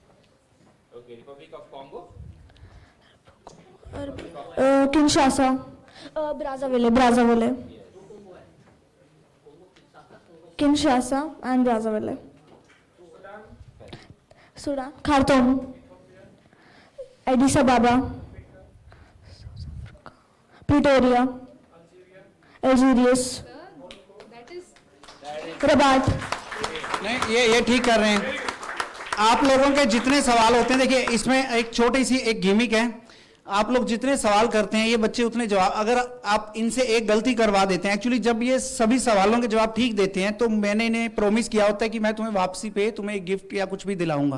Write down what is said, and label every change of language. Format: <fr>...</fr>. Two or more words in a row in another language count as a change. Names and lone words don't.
<en>okay, Republic of Congo, किंशासा, Brazzaville. Kinshasa and Brazzaville. Sudan. Khartoum. Addis Ababa. Pretoria. Algiers. That is Rabat.</en> <hi>नहीं ये ठीक कर रहे हैं। आप लोगों के जितने सवाल होते हैं, देखिए इसमें एक छोटी सी एक गिमिक है। आप लोग जितने सवाल करते हैं ये बच्चे उतने जवाब, अगर आप इनसे एक गलती करवा देते हैं, एक्चुअली जब ये सभी सवालों के जवाब ठीक देते हैं तो मैंने इन्हें प्रॉमिस किया होता है कि मैं तुम्हें वापसी पे तुम्हें एक गिफ्ट या कुछ भी दिलाऊंगा।</hi>